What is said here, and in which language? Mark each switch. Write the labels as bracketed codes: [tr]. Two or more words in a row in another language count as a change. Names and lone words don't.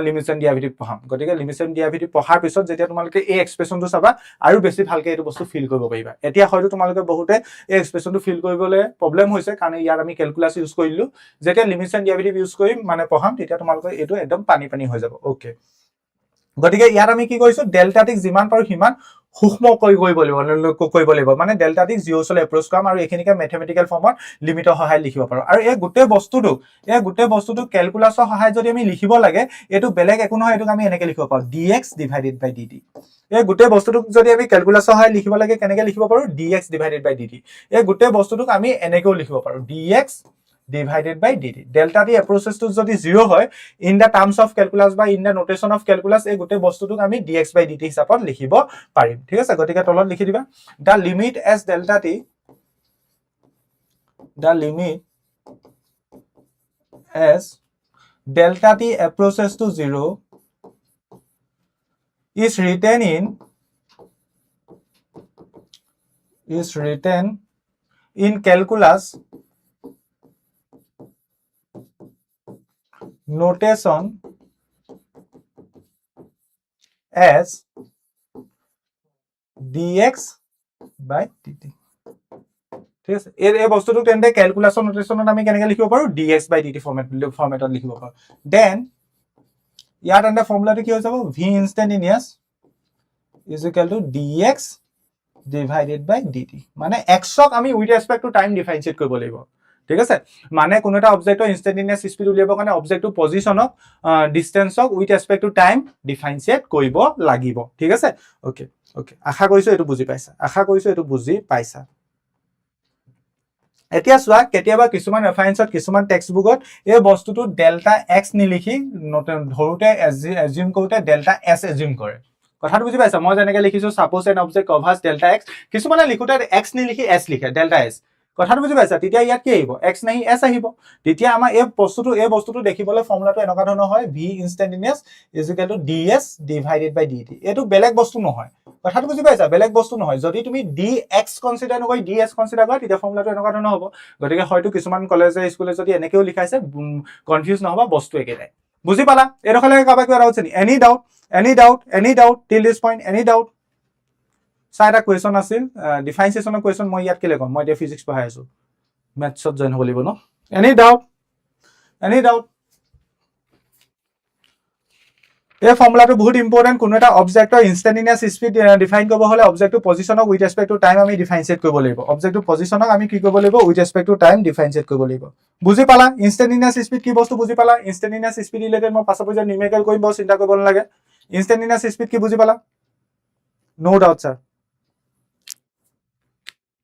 [en] limits and derivative [as] পঢ়াম গতিকে [en] limits and derivative [as] পঢ়াৰ পিছত যেতিয়া তোমালোকে এই এক্সপ্ৰেছনটো চাবা আৰু বেছি ভালকৈ এইটো বস্তু ফিল কৰিব পাৰিবা এতিয়া হয়তো তোমালোকে বহুতে এই এক্সপ্ৰেছনটো ফিল কৰিবলৈ প্ৰবলেম হৈছে কাৰণ ইয়াত আমি [en] calculus use [as] কৰিলো যেতিয়া [en] limits and derivative use [as] কৰিম মানে পঢ়াম তেতিয়া তোমালোকে এইটো একদম পানী হৈ যাব ওকে গতিকে ইয়াত আমি কি কৰিছো [en] delta tক [as] যিমান পাৰো হিমান সূক্ষ্ম কৰিব লাগিব মানে [en] delta tক [as] 0 ওচলে এপ্ৰোচ কৰাম আৰু এইখিনিকে [en] mathematical formত [as] লিমিটৰ সহায় লিখিব পাৰো আৰু এই গোটেই বস্তুটো ক্যালকুলাসৰ সহায় যদি আমি লিখিব লাগে এটো বেলেগ একো নহয় এটোক আমি এনেকৈ লিখিব পাৰো [en] dx divided by dt [as] এই গোটেই বস্তুটোক যদি আমি ক্যালকুলাসৰ সহায় লিখিব লাগে কেনেকৈ লিখিব পাৰো [en] dx divided by dt [as] এই গোটেই বস্তুটোক আমি এনেকৈ লিখিব পাৰো [en] dx divided by dt delta t approaches to jodi 0 hoy in the terms of calculus by in the notation of calculus [as] এই গোটেই বস্তুটোক আমি [en] dx by dt [as] হিচাপত লিখিব পাৰিম ঠিক আছে গতিকে তলত লিখি দিবা [en] the limit as delta t approaches to 0 is written in calculus notation as dx by dt [as] ঠিক আছে এই বস্তুটো তেন্তে [en] calculusৰ notationত [as] আমি কেনেকৈ লিখিব পাৰো [en] dx by dt [as] ফৰ্মেটত লিখিব পাৰো দেন ইয়াত [en] end formulaটো [as] কি হৈ যাব [en] v instantaneous is equal to dx divided by dt [as] মানে x ক আমি [en] with respect to time differentiate [as] কৰিব লাগিব ঠিক আছে মানে কোন এটা [en] objectৰ instantaneous speed [as] উলিয়াবৰ কাৰণে [en] objectটো positionক distanceক with respect to time differentiate [as] কৰিব লাগিব ঠিক আছে ওকে আশা কৰিছো এটো বুজি পাইছা এতিয়া সোৱা কেতিয়াবা কিছুমান ৰেফাৰেন্সত কিছুমান [en] text bookত [as] এই বস্তুটো [en] delta x [as] নিলিখি ধৰুতে এজিউম কৰোতে [en] delta s [as] এজিউম কৰে কথাটো বুজি পাইছা মই যেনেকৈ লিখিছো [en] suppose an object covers delta x [as] কিছুমানে লিখোতে এক্স নিলিখি এস লিখে [en] delta s [as] কথাটো বুজি পাইছা তেতিয়া ইয়াত কি আহিব x নাই s আহিব তেতিয়া আমাৰ এই বস্তুটো দেখিবলৈ ফৰ্মুলাটো এনেকুৱা ধৰণৰ হয় [en] v instantaneous is equal to ds divided by dt [as] এটো বেলেগ বস্তু নহয় কথাটো বুজি পাইছা বেলেগ বস্তু নহয় যদি তুমি dx কনসিডাৰ নকৰি ds কনসিডাৰ কৰা তেতিয়া ফৰ্মুলাটো এনেকুৱা ধৰণৰ হ'ব গতিকে হয়তো কিছুমান কলেজে স্কুলে যদি এনেকেও লিখাইছে কনফিউজ নহবা বস্তু একেটাই বুজি পালা এৰখলে কাবা কিবা ডাউট আছে [en] any doubt till this point any doubt [as] সাইডা কোৱেশ্চন আছিল [en] differentiationৰ question [as] মই ইয়াত কেলে কম মই এতিয়া ফিজিক্স পঢ়াই আছো [en] mathsত join [as] হ'ব লাগিব ন [en] any doubt [as] এই ফৰ্মুলাটো বহুত ইম্পৰ্টেন্ট কোন এটা [en] objectৰ instantaneous speed define [as] কৰিব হলে [en] objectটো positionক with respect to time [as] আমি ডিফাৰেন্সিয়েট কৰিব লাগিব [en] objectটো positionক [as] আমি কি কৰিব লাগিব [en] with respect to time differentiate [as] কৰিব লাগিব বুজি পালা [en] instantaneous speed [as] কি বস্তু বুজি পালা [en] instantaneous speed related [as] মই পাছৰ পৰ্যায়ত নিউমেৰিকেল কৰিম বাৰু চিন্তা কৰিব নালাগে [en] instantaneous speed [as] কি বুজি পালা [en] no doubt sir